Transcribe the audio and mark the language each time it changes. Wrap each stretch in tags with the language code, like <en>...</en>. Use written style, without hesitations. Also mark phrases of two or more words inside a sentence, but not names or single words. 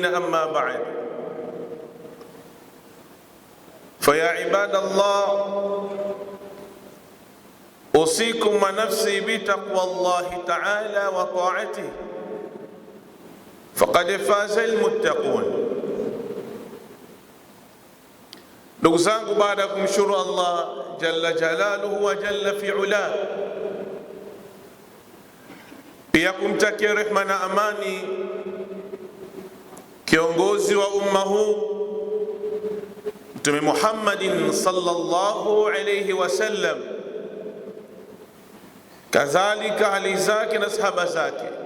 <ar>أما بعد، فيا عباد الله، أوصيكم ونفسي بتقوى الله تعالى وطاعته، فقد فاز المتقون.</ar> <sw>Ndugu zangu, baada ya kumshukuru Allah</sw> <ar>جل جلاله وجل فعاله,</ar> <sw>pia kumtakia rehma na amani kiongozi wa umma huu Mtume Muhammadin</sw> <ar>صلى الله عليه وسلم,</ar> <sw>kadhalika hali zake na sahaba zake,</sw>